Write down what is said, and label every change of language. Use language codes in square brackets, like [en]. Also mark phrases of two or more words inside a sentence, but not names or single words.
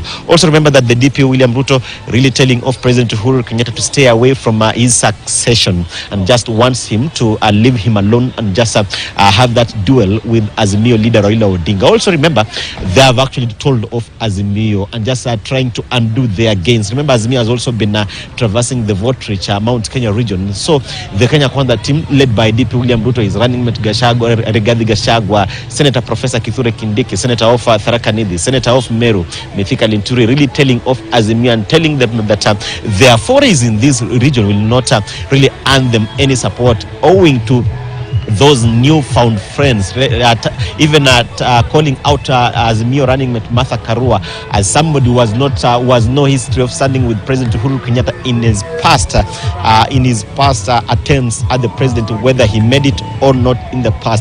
[en] Also remember that the DP William Ruto really telling off President Uhuru Kenyatta to stay away from his succession, and just wants him to leave him alone and just have that duel with Azimio leader Raila Odinga. Also remember, they have actually told off Azimio and just trying to undo their gains. Remember, Azimio has also been traversing the vote-rich Mount Kenya region. So the Kenya Kwanza team, led by DP William Ruto, is running mate Rigathi Gachagua, Senator Professor Kithure Kindiki, Senator of Tharaka Nithi, Senator of Meru, Mithika Linturi, really telling off Azimio and telling them that their forays in this region will not really earn them any support, owing to those newfound friends, even calling out Azimio running mate Martha Karua as somebody who was no history of standing with President Uhuru Kenyatta in his past attempts at the president, whether he made it or not in the past.